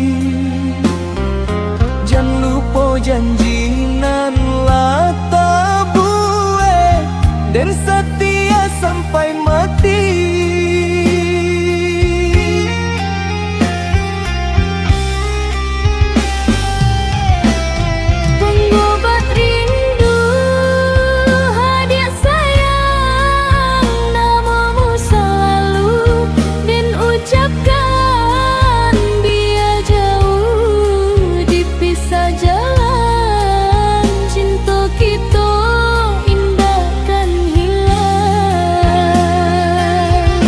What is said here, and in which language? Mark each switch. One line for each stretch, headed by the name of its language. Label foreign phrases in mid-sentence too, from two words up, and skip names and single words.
Indonesian: Jangan lupa janji
Minangkabau: nan lah tabue,
Indonesian: dan setia sampai mati. Pengobat rindu hadiah sayang, namamu selalu dan ucapkan, biar jauh dipisah jalan, cinta kita indah kan hilang.